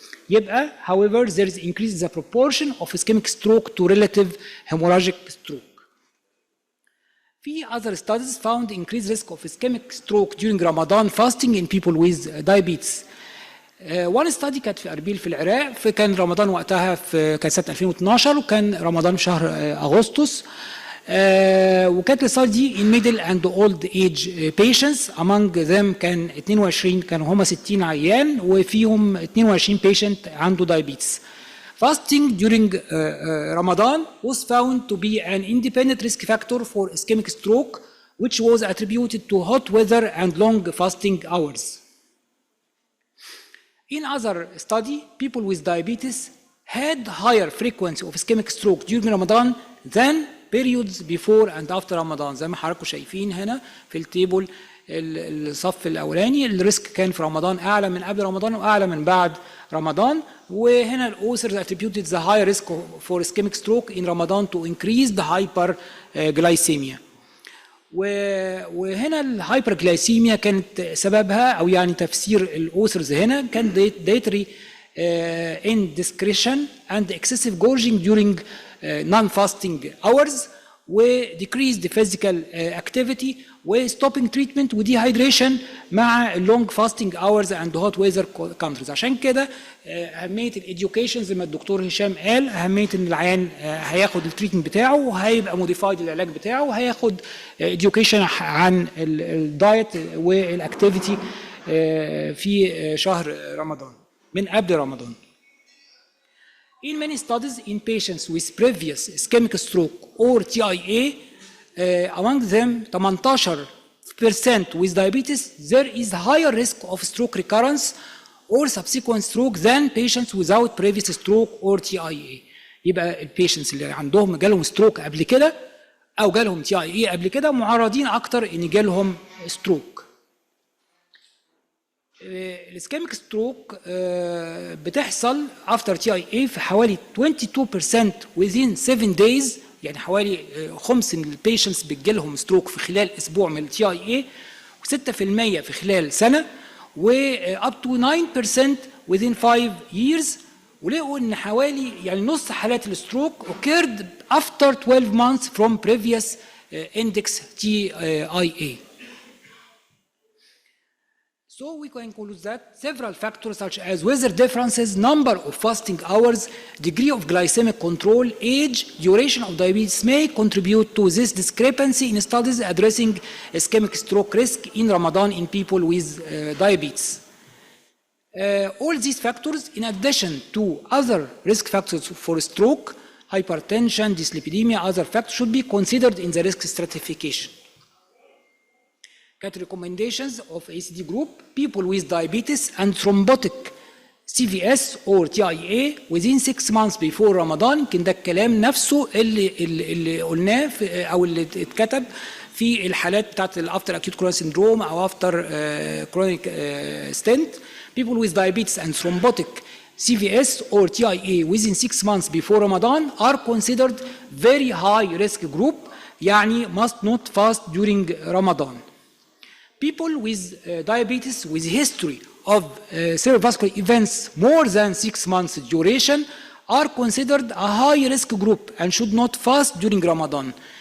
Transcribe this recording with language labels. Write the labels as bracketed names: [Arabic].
[Arabic] يبقى [English] however there is increase the proportion of ischemic stroke to relative hemorrhagic stroke. Other studies found increased risk of ischemic stroke during Ramadan fasting in people with diabetes. one study [Arabic] كانت في أربيل في العراق، فكان رمضان وقتها كان سنة 2012 وكان رمضان في شهر أغسطس. وكانت الستادي دي [English] in middle and old age patients. among them [Arabic] كان 22 كانوا هم 60 عيان وفيهم 22 patient عنده diabetes. [English] Fasting during Ramadan was found to be an independent risk factor for ischemic stroke, which was attributed to hot weather and long fasting hours. In other study, people with diabetes had higher frequency of ischemic stroke during Ramadan than periods before and after Ramadan. [Arabic] زي ما حضراتكم شايفين هنا في التيبل الصف الاولاني الريسك كان في رمضان اعلى من قبل رمضان واعلى من بعد رمضان. وهنا الاوثرز [English] attributed the high risk for ischemic stroke in Ramadan to increased hyperglycemia. [Arabic] وهنا الهايبرجلايسيميا كانت سببها او يعني تفسير الاوثرز هنا كان [English] dietary indiscretion and excessive gorging during non-fasting hours. و decreased physical activity و stopping treatment و dehydration مع long fasting hours and hot weather countries. [Arabic] عشان كده أهمية الإديوكيشن زي ما الدكتور هشام قال، أهمية إن العيان هياخد التريتمنت بتاعه وهيبقى موديفايد العلاج بتاعه وهياخد إديوكيشن عن الدايت والأكتيفيتي في شهر رمضان من قبل رمضان. [English] In many studies in patients with previous ischemic stroke or TIA, among them 18% with diabetes, there is higher risk of stroke recurrence or subsequent stroke than patients without previous stroke or TIA. [Arabic] يبقى البيشنتس اللي عندهم جالهم ستروك قبل كده أو جالهم TIA قبل كده معرضين أكتر إن جالهم ستروك. الاسكيميك ستروك بتحصل افتر تي اي اي في حوالي 22% [English] within 7 days، [Arabic] يعني حوالي خمس من البيشنتس بتجيلهم ستروك في خلال اسبوع من التي اي اي، و6% في خلال سنه، و [English] up to 9% within 5 years. [Arabic] ولقوا ان حوالي يعني نص حالات الستروك [English] occurred after 12 months from previous index TIA. So we can conclude that several factors such as weather differences, number of fasting hours, degree of glycemic control, age, duration of diabetes may contribute to this discrepancy in studies addressing ischemic stroke risk in Ramadan in people with diabetes. All these factors, in addition to other risk factors for stroke, hypertension, dyslipidemia, other factors should be considered in the risk stratification. Cat recommendations of ACD group: people with diabetes and thrombotic CVS or TIA within 6 months before Ramadan. [Arabic] يمكن ده الكلام نفسه اللي قلناه او اللي اتكتب في الحالات بتاعت الافتر [English] acute coronary syndrome [Arabic] او [English] after chronic stent. People with diabetes and thrombotic CVS or TIA within 6 months before Ramadan are considered very high risk group، [Arabic] يعني [English] must not fast during Ramadan. People with diabetes with history of cerebrovascular events more than 6 months duration are considered a high risk group and should not fast during Ramadan.